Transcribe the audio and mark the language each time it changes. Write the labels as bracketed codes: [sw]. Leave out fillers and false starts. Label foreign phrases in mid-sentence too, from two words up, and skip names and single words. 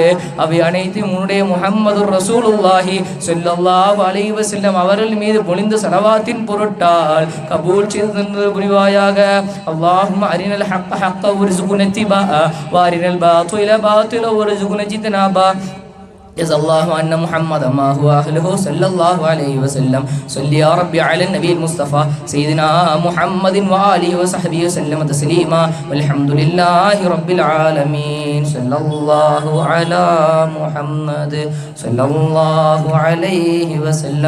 [ta] அவை அனைத்தையும் உன்னுடைய [ar] محمد رسول الله صلى الله عليه وسلم [ta] அவர்கள் மீது பொழிந்த ஸலவாத்தின் பொருட்டால் கபூல் செய்து புரிவாயாக. [ar] اللهم أرنا الحق حقا وارزقنا اتباعه وأرنا الباطل باطلا وارزقنا اجتنابه. جزا الله أن محمد ما هو أهله صلى الله عليه وسلم. صل يا ربي على النبي المصطفى سيدنا محمد وآله وصحبه وسلم تسليما والحمد لله رب العالمين. صلى الله على محمد صلى الله عليه وسلم.